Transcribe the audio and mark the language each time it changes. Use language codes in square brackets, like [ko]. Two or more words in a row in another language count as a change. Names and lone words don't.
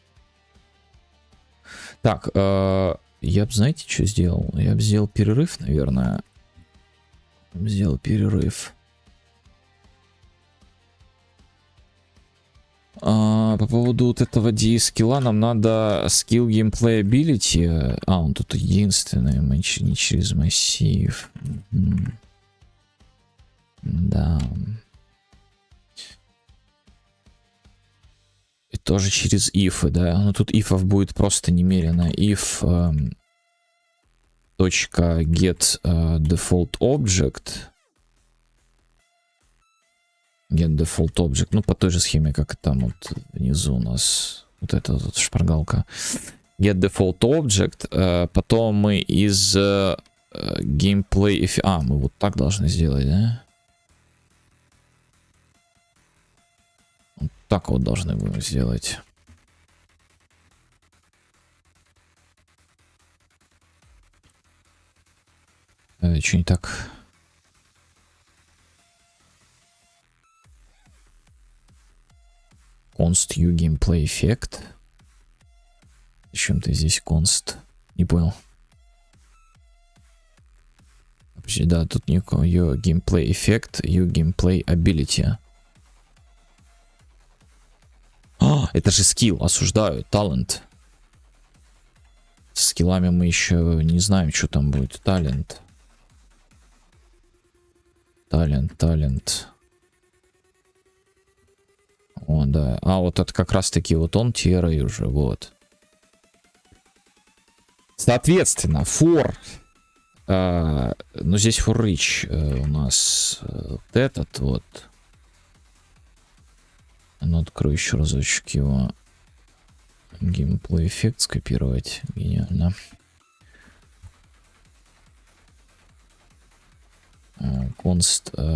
[ru] Так, я бы, знаете, что сделал? Я бы сделал перерыв, наверное. Сделал перерыв. По поводу вот этого D-скилла нам надо [en] skill gameplay ability. [ru] Он тут единственный, не через массив. Да. И тоже через if, да. Но тут if'ов будет просто немерено. [en] If .get default object. Get default object. [ru] Ну, по той же схеме, как и там вот внизу у нас. Вот эта вот шпаргалка. [en] Get default object. [ru] Потом мы из gameplay... мы вот так должны сделать, да? Вот так вот должны будем сделать. Что не так? [en] Const u gameplay effect. [ru] Зачем ты здесь const? Не понял. Вообще, да, тут никакого [en] u gameplay effect, u gameplay ability. [ru] Это же скилл, осуждаю, талант. С скиллами мы еще не знаем, что там будет. Талент. Талент. О, да. Вот это как раз таки вот он тирой уже, вот. Соответственно, for. Ну, здесь [en] for reach [ru] у нас вот этот вот. Ну, открою еще разочек его. Gameplay эффект скопировать. Гениально. Const.